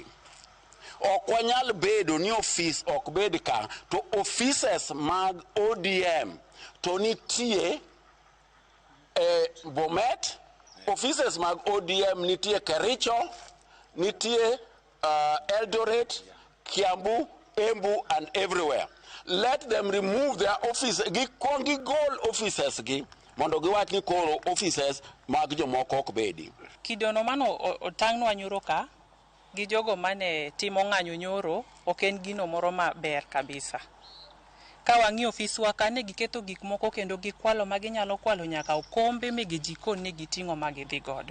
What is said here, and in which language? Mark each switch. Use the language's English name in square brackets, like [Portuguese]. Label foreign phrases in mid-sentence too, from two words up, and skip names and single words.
[Luo (Kenya and Tanzania)] Ok wanyal bedo ni ofis ok bed ka, to offices mag ODM to nitie Bomet, offices mag ODM nitie Kericho, nitie Eldoret, Kiambu, Embu [English] and everywhere. Let them remove their offices, [Luo (Kenya and Tanzania)] gi goal offices gi mondo giwach ni koro offices mag jomoko ok bedi. Kidono mano otang'nwa nyoro ka gi jogo mane timo ng'anyo nyoro ok en gino moro maber kabisa. Ka wang'i ofiswa kane giketo gik moko kendo gikwalo maginyalo kwalo nyaka okombe mege jikon ne giting'o magidhi godo.